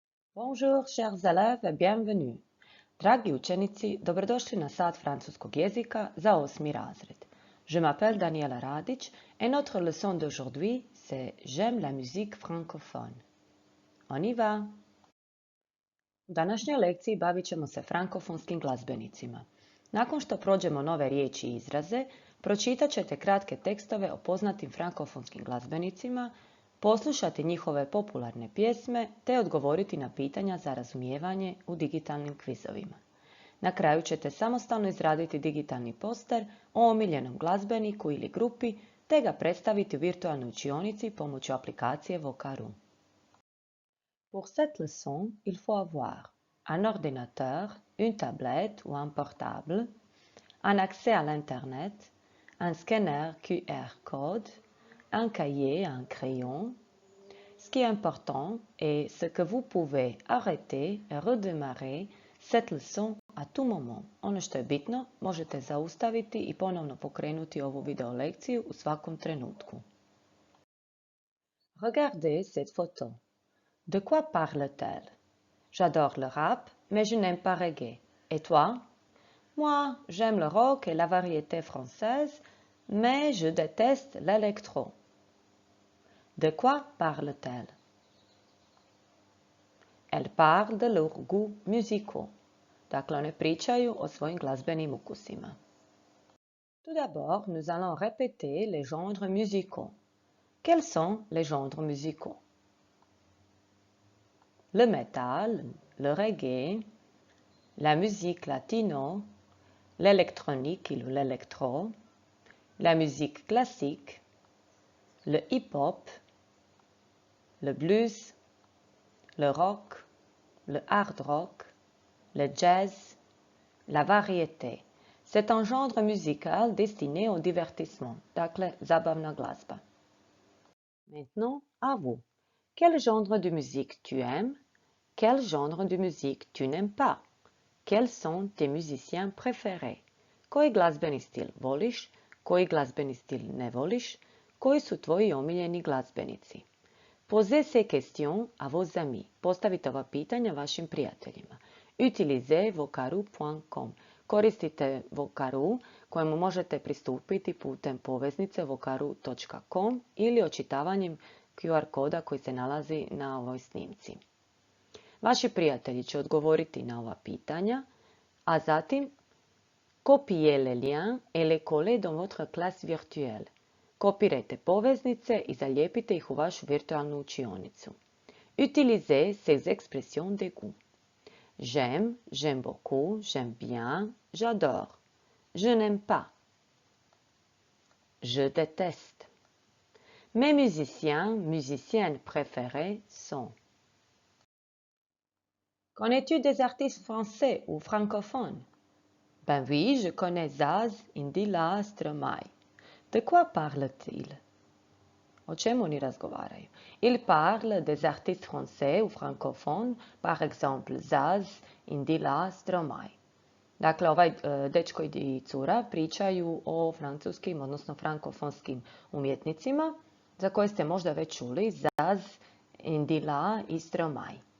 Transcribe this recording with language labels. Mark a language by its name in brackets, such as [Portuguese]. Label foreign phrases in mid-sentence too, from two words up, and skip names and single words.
[French] Bonjour, chers élèves, et bienvenue. [Croatian] Dragi učenici, dobrodošli na sat francuskog jezika za 8. [French] razred. Je m'appelle Daniela Radić et notre leçon d'aujourd'hui, c'est J'aime la musique francophone. On y va! [Croatian] U današnjoj lekciji bavit ćemo se frankofonskim glazbenicima. Nakon što prođemo nove riječi i izraze, pročitat ćete kratke tekstove o poznatim frankofonskim glazbenicima, poslušati njihove popularne pjesme te odgovoriti na pitanja za razumijevanje u digitalnim kvizovima. Na kraju ćete samostalno izraditi digitalni poster o omiljenom glazbeniku ili grupi te ga predstaviti u virtualnoj učionici pomoću aplikacije Vocaroo. [French] Pour cette leçon, il faut avoir un ordinateur, une tablette ou un portable, un accès à l'Internet, un scanner QR code, un cahier, un crayon. Ce qui est important est ce que vous pouvez arrêter et redémarrer cette leçon à tout moment. [Croatian] Ono što je bitno, možete zaustaviti i ponovno pokrenuti ovu video lekciju u svakom trenutku. [French] Regardez cette photo. De quoi parle-t-elle? J'adore le rap, mais je n'aime pas reggae. Et toi? Moi, j'aime le rock et la variété française, mais je déteste l'électro. De quoi parle-t-elle? Elle parle de leurs goûts musicaux. [Croatian] Dakle, one pričaju o svojim glazbenim ukusima. [French] Tout d'abord, nous allons répéter les genres musicaux. Quels sont les genres musicaux? Le métal, le reggae, la musique latino, l'électronique ou l'électro, la musique classique, le hip-hop, le blues, le rock, le hard rock, le jazz, la variété. C'est un genre musical destiné au divertissement, [Croatian] dakle zabavna glazba. [French] Maintenant, à vous. Quel genre de musique tu aimes? Quel genre de musique tu n'aimes pas? Quels sont tes musiciens préférés? [Croatian] Koji glazbeni stil voliš? Koji glazbeni stil ne voliš? Koji su tvoji omiljeni glazbenici? [French] Posez ces questions à vos amis. [Croatian] Postavite ova pitanja vašim prijateljima. [French] Utilisez vocaroo.com. [Croatian] Koristite Vocaroo kojemu možete pristupiti putem poveznice vocaroo.com ili očitavanjem QR koda koji se nalazi na ovoj snimci. Vaši prijatelji će odgovoriti na ova pitanja, a zatim [French] copiez les liens et les collez dans votre classe virtuelle. [Croatian] Kopirajte poveznice i zalijepite ih u vašu virtualnu učionicu. [French] Utilisez ces expressions de goût. J'aime, j'aime beaucoup, j'aime bien, j'adore. Je n'aime pas. Je déteste. Mes musiciens, musiciennes préférés sont. Connais-tu des artistes français ou francophones? Ben oui, je connais Zaz, Indila, Stromae. De quoi parle-t-il? [Croatian] O čemu oni razgovaraju? [French] Il parle des artistes français ou francophones, par exemple Zaz, Indila, Stromae. [Croatian] Dakle, ovaj dečko i cura pričaju o francuskim, odnosno frankofonskim umjetnicima, za koje ste možda već čuli, Zaz, Indila i Stromae.